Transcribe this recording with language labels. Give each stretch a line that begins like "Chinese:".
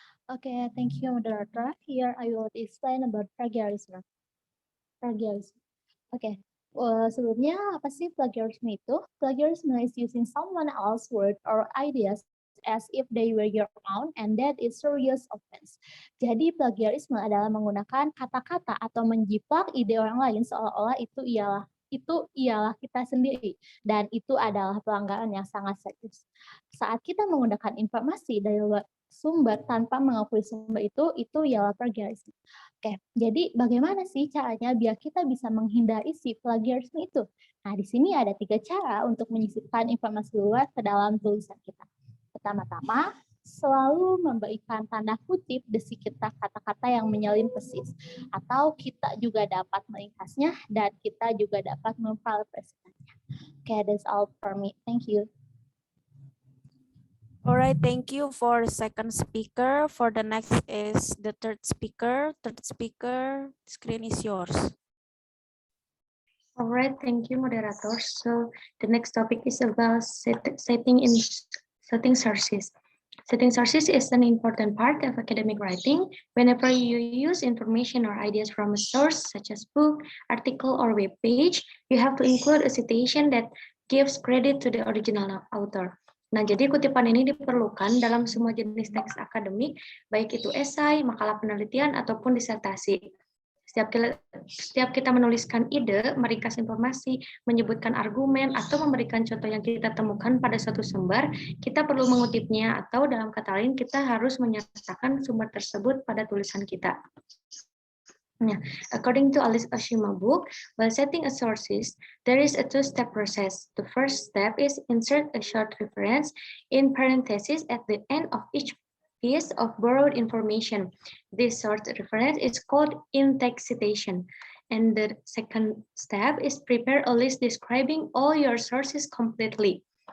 English: Okay, thank you, moderator. Here I will explain about plagiarism. Okay.
Indonesian: Sebelumnya apa sih plagiarism itu?
English: Plagiarism is using someone else's word or ideas as if they were your own, and that is serious offense.
Indonesian: Jadi plagiarisme adalah menggunakan kata-kata atau menjiplak ide orang lain seolah-olah itu ialah kita sendiri, dan itu adalah pelanggaran yang sangat serius. Saat kita menggunakan informasi dari luar sumber tanpa mengakui sumber itu ialah plagiarisme. Oke, jadi bagaimana sih caranya biar kita bisa menghindari si plagiarisme itu? Nah, di sini ada 3 cara untuk menyisipkan informasi luar ke dalam tulisan kita. Pertama-tama, selalu memberikan tanda kutip di sekitar kata-kata yang menyalin persis. Atau kita juga dapat meringkasnya dan kita juga dapat memparaphrasenya.
English: Okay, that's all for me. Thank you. All right, thank you for second speaker. For the next is the third speaker. Third speaker, screen is yours. All right, thank you, moderator. So the next topic is about setting sources. Setting sources is an important part of academic writing. Whenever you use information or ideas from a source, such as book, article, or web page, you have to include a citation that gives credit to the original author.
Indonesian: Nah, jadi kutipan ini diperlukan dalam semua jenis teks akademik, baik itu esai, makalah penelitian, ataupun disertasi. Setiap kita menuliskan ide, meringkas informasi, menyebutkan argumen, atau memberikan contoh yang kita temukan pada suatu sumber, kita perlu mengutipnya, atau dalam kata lain, kita harus menyertakan sumber tersebut pada tulisan kita.
English: Nah, according to Alice Oshima book, while setting a sources, there is a two-step process. The first step is insert a short reference in parentheses at the end of each piece of borrowed information. This short reference is called in-text citation. And the second step is prepare a list describing all your sources completely.